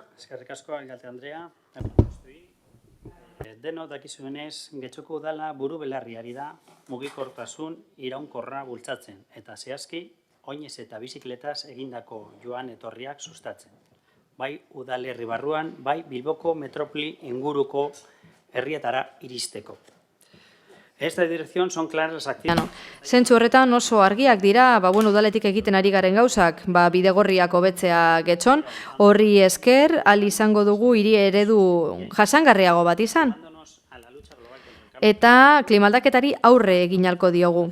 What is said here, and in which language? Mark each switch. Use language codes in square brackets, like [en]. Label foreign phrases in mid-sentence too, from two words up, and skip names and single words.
[eu] Eskerrik asko, Alkalte Andrea. Deno dakizuenez, Getxoko udala buru belarri ari da mugikortasun iraunkorra bultzatzen eta zehazki oinez eta bizikletaz egindako joan etorriak sustatzen. Bai udalerri barruan, bai Bilboko metropoli inguruko herrietara iristeko. [es] Esta dirección son claras las acciones. [eu] Zentzu horretan oso argiak dira, udaletik egiten ari garen gauzak, bidegorriak hobetzea Getxon, horri esker, izango dugu hiri eredu jasangarriago bat izan. Eta klimaldaketari aurre egin ahalko diogu.